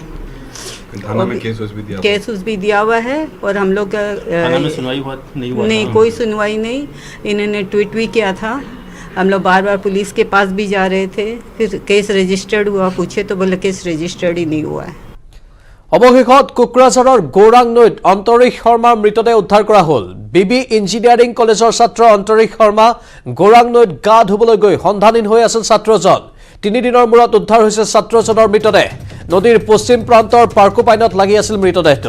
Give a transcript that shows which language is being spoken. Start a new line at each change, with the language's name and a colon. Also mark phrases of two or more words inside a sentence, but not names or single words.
Hindi: थाना में केस उस भी दिया हुआ है। और हम लोग थाना में सुनवाई नहीं हुआ नहीं, कोई सुनवाई नहीं। इन्होंने ट्वीट भी किया था, हम लोग बार बार पुलिस के पास भी जा रहे थे, फिर
English: case registered
Hindi: हुआ, पूछे तो बोले
English: case registered
Hindi: ही नहीं हुआ है।
Assamese: অৱশেষত কোকৰাঝাৰৰ গৌৰাং নৈত অন্তৰীশ শৰ্মাৰ মৃতদেহ উদ্ধাৰ কৰা হ'ল। বিবি ইঞ্জিনিয়াৰিং কলেজৰ ছাত্ৰ অন্তৰীশ শৰ্মা গৌৰাং নৈত গা ধুবলৈ গৈ সন্ধানহীন হৈ আছিল ছাত্ৰজন। 3 দিনৰ মূৰত উদ্ধাৰ হৈছে ছাত্ৰজনৰ মৃতদেহ। নদীৰ পশ্চিম প্ৰান্তৰ পাৰ্কোপাইনত লাগি আছিল মৃতদেহটো।